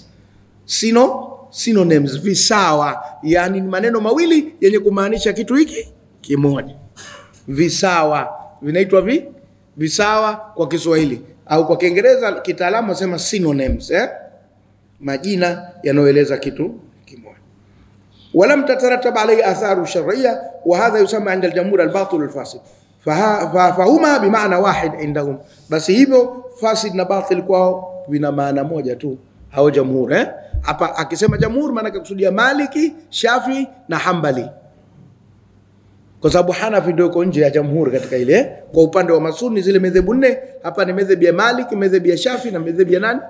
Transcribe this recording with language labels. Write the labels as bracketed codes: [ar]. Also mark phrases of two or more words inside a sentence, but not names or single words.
[sw] Synonyms, visawa. Yani ni maneno mawili yenye kumaanisha kitu hiki kimoja. Visawa. Vinaitwa visawa kwa Kiswahili. Au kwa Kiingereza kitaalamu wasema synonyms. Majina yanayoeleza kitu kimoja. [ar] ولم تترتب عليه آثار شرعية، وهذا يسمى عند الجمهور الباطل والفاسد، فهما بمعنى واحد عندهم. [sw] بس hivyo fasid na batil kwao vina maana moja tu hao jamhuri. Hapa akisema jamhuri maana kusudia Maliki, Shafi na Hanbali, kwa sababu Hanafi ndio iko nje ya jamhuri katika ile. Kwa upande wa Masuni zile madhehebu nne, hapa ni madhehebu ya Maliki, madhehebu ya Shafi na madhehebu ya nani?